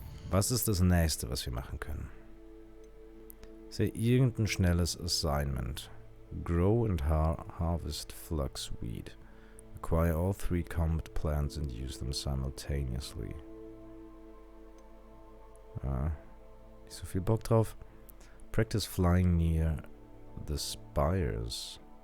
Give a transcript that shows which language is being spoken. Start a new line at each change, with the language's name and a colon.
German: Was ist das nächste, was wir machen können? Sei irgendein schnelles Assignment.
English: Grow and harvest fluxweed. Acquire all 3 combat plants and use them simultaneously.
German: Nicht so viel Bock drauf.
English: Practice flying near the spires.